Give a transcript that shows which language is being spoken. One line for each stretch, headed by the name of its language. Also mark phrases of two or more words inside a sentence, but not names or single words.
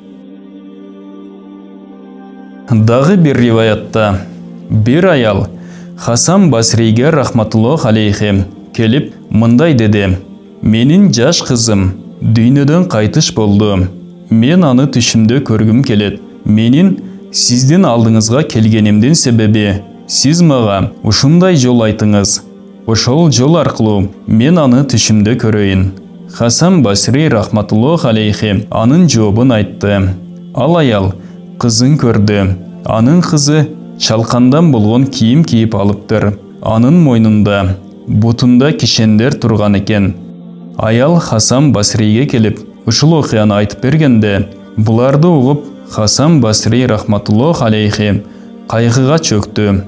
Kyrgyz: Дагы бир риваятта бир аял Хасан Басриге
Arabic: رحمة الله عليه
Kyrgyz: келип мындай деди: менин жаш кызым дүйнөдөн кайтыш болду. Мен аны түшүмдө көргүм келет. Менин сиздин алдыңызга келгенимдин себеби сиз мага ушундай жол айтыңыз. Ошол жол аркылуу мен аны түшүмдө көрөйүн. Хасан Басри
Arabic: رحمة الله عليه
Kyrgyz: анын жообун айтты. Ал аял кызын көрдү. Анын кызы чалкандан болгон кийим кийип алыптыр. Анын мойнунда, бутунда кишендер турган экен. Аял Хасан Басриге келип ушул окуяны айтып бергенде, буларды угуп Хасан Басри
Arabic: رحمة الله عليه
Kyrgyz: кайгыга чөктү.